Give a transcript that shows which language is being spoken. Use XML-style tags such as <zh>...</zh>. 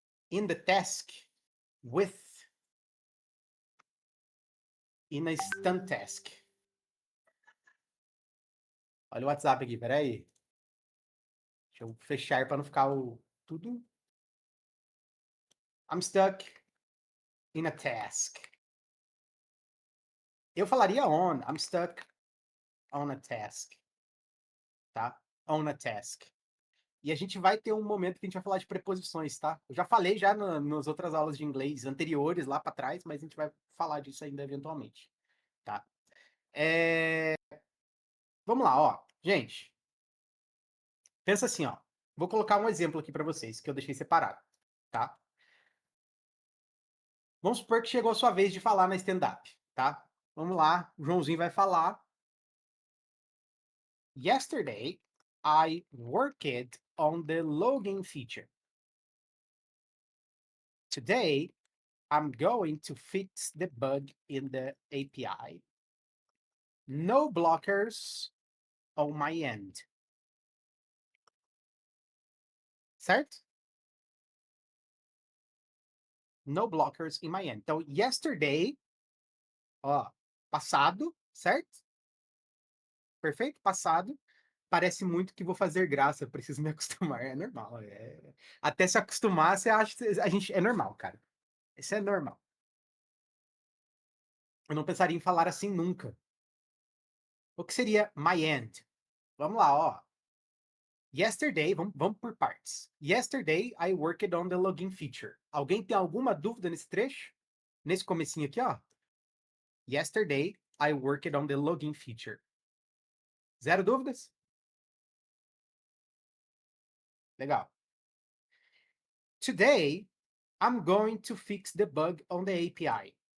<en>In the task, with, in a stand task.</en> <pt>Olha o WhatsApp aqui, peraí. Deixa eu fechar para não ficar tudo.</pt> <en>I'm stuck in a task.</en> <pt>Eu falaria on.</pt> <en>I'm stuck on a task.</en> <pt>Tá? On a task. E a gente vai ter um momento que a gente vai falar de preposições, tá? Eu já falei já nas outras aulas de inglês anteriores, lá para trás, mas a gente vai falar disso ainda eventualmente, tá? Vamos lá, ó. Gente, pensa assim, ó. Vou colocar um exemplo aqui para vocês, que eu deixei separado, tá? Vamos supor que chegou a sua vez de falar na stand-up, tá? Vamos lá, o Joãozinho vai falar.</pt> <en>Yesterday, I worked on the login feature. Today, I'm going to fix the bug in the API. No blockers on my end.</en> <pt>Certo?</pt> <en>No blockers in my end.</en> <pt>Então, yesterday, ó, passado, certo? Perfeito? Passado. Parece muito que vou fazer graça, preciso me acostumar. É normal. Até se acostumar, você acha que a gente é normal, cara. Isso é normal. Eu não pensaria em falar assim nunca. O que seria my end? Vamos lá, ó. Yesterday, vamos por partes.</pt> <en>Yesterday, I worked on the login feature.</en> <pt>Alguém tem alguma dúvida nesse trecho? Nesse comecinho aqui, ó.</pt> <en>Yesterday, I worked on the login feature.</en> <pt>Zero dúvidas?</pt> <en>Legal. Today, I'm going to fix the bug on the API.</en>